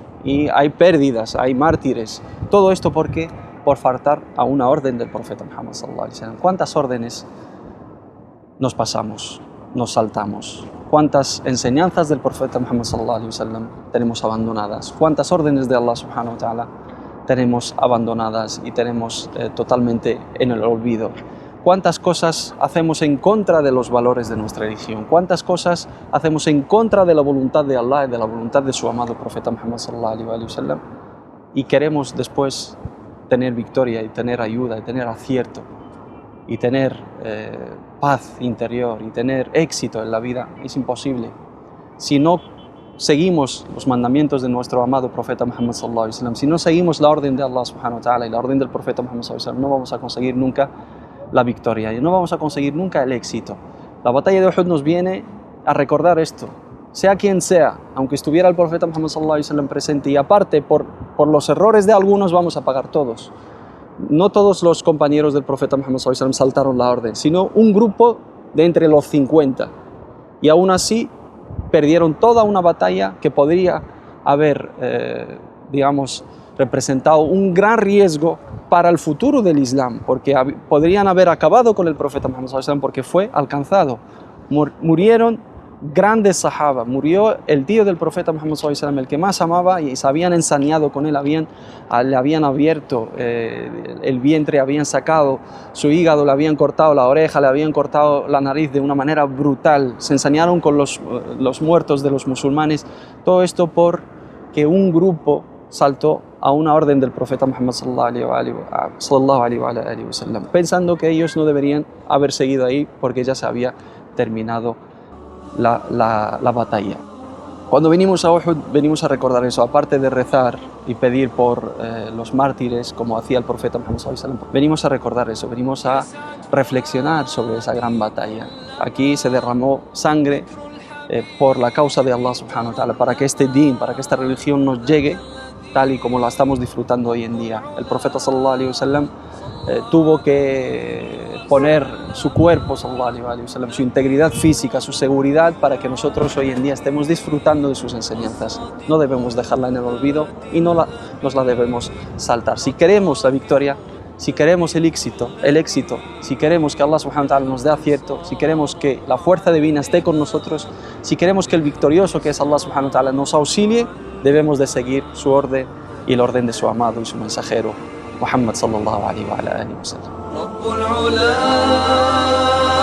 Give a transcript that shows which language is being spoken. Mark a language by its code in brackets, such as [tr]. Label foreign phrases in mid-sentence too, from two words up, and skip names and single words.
[es] y hay pérdidas, hay mártires. Todo esto porque por faltar a una orden del profeta Muhammad [ar] صلى الله عليه وسلم. [es] ¿Cuántas órdenes nos pasamos, nos saltamos? ¿Cuántas enseñanzas del profeta Muhammad [ar] صلى الله عليه وسلم [es] tenemos abandonadas? ¿Cuántas órdenes de [ar] الله سبحانه وتعالى [es] tenemos abandonadas y tenemos totalmente en el olvido? ¿Cuántas cosas hacemos en contra de los valores de nuestra religión? ¿Cuántas cosas hacemos en contra de la voluntad de Allah y de la voluntad de su amado profeta Muhammad [ar] صلى الله عليه وسلم? [es] Y queremos después tener victoria y tener ayuda y tener acierto y tener paz interior y tener éxito en la vida. Es imposible. Si no seguimos los mandamientos de nuestro amado profeta Muhammad [ar] صلى الله عليه وسلم, [es] si no seguimos la orden de [ar] الله سبحانه وتعالى [es] y la orden del profeta Muhammad [ar] صلى الله عليه وسلم, [es] no vamos a conseguir nunca la victoria y no vamos a conseguir nunca el éxito. La batalla de Uhud nos viene a recordar esto. Sea quien sea, aunque estuviera el profeta Muhammad [ar] صلى الله عليه وسلم [es] presente, y aparte por los errores de algunos vamos a pagar todos. No todos los compañeros del profeta Muhammad [ar] صلى الله عليه وسلم [es] saltaron la orden, sino un grupo de entre los 50. Y aún así perdieron toda una batalla que podría haber, representado un gran riesgo para el futuro del Islam, porque podrían haber acabado con el profeta Muhammad [ar] صلى الله عليه وسلم [es] porque fue alcanzado. Murieron grandes sahaba, murió el tío del profeta Muhammad [ar] صلى الله عليه وسلم, [es] el que más amaba, y se habían ensañado con él, le habían abierto el vientre, habían sacado su hígado, le habían cortado la oreja, le habían cortado la nariz de una manera brutal, se ensañaron con los muertos de los musulmanes. Todo esto porque un grupo saltó a una orden del profeta Muhammad [ar] صلى الله عليه وسلم, [es] pensando que ellos no deberían haber seguido ahí porque ya se había terminado la batalla. Cuando venimos a Uhud, venimos a recordar eso, aparte de rezar y pedir por los mártires, como hacía el profeta Muhammad [ar] صلى الله عليه وسلم, [es] venimos a recordar eso, venimos a reflexionar sobre esa gran batalla. Aquí se derramó sangre por la causa de [ar] الله سبحانه وتعالى, [es] para que este din, para que esta religión nos llegue tal y como la estamos disfrutando hoy en día. El profeta [ar] صلى الله عليه وسلم [es] tuvo que poner su cuerpo, [ar] صلى الله عليه وسلم, [es] su integridad física, su seguridad, para que nosotros hoy en día estemos disfrutando de sus enseñanzas. No debemos dejarla en el olvido y nos la debemos saltar. Si queremos la victoria, si queremos el éxito, si queremos que [ar] الله سبحانه وتعالى [es] nos dé acierto, si queremos que la fuerza divina esté con nosotros, si queremos que el victorioso que es [ar] الله سبحانه وتعالى [es] nos auxilie, debemos de seguir su orden y el orden de su amado y su mensajero Muhammad [ar] صلى الله عليه وآله وسلم.